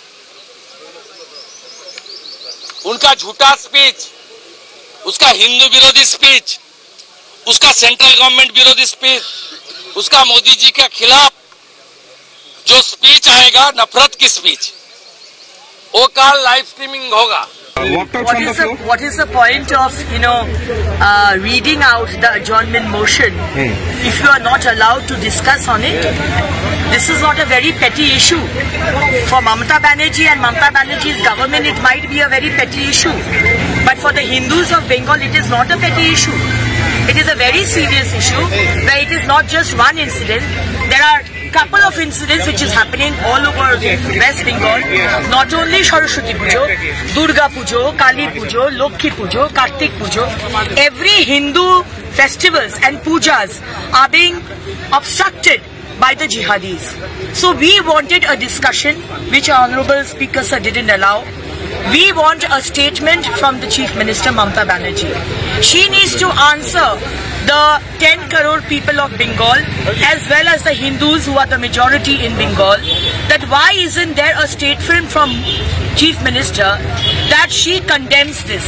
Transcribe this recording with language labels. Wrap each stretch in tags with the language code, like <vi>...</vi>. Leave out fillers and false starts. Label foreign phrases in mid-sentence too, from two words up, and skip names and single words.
<hi>उनका झूठा स्पीच, उसका हिंदू विरोधी स्पीच, उसका</hi> <en>central government</en> <hi>विरोधी स्पीच, उसका मोदी जी के खिलाफ जो स्पीच आएगा, नफरत की स्पीच, वो कल</hi> <en>live streaming</en> <hi>होगा।</hi> <en>What is the point of reading out the adjournment motion if you are not allowed to discuss on it? This is not a very petty issue. For Mamata Banerjee and Mamata Banerjee's government, it might be a very petty issue. But for the Hindus of Bengal, it is not a petty issue. It is a very serious issue where it is not just one incident. There are couple of incidents which is happening all over West Bengal. Not only Saraswati Pujo, Durga Pujo, Kali Pujo, Lokhi Pujo, Kartik Pujo. Every Hindu festivals and pujas are being obstructed by the jihadis. So we wanted a discussion which our Honorable Speaker sir didn't allow. We want a statement from the Chief Minister Mamata Banerjee. She needs to answer the 10 crore people of Bengal as well as the Hindus who are the majority in Bengal, that why isn't there a statement from Chief Minister that she condemns this.</en>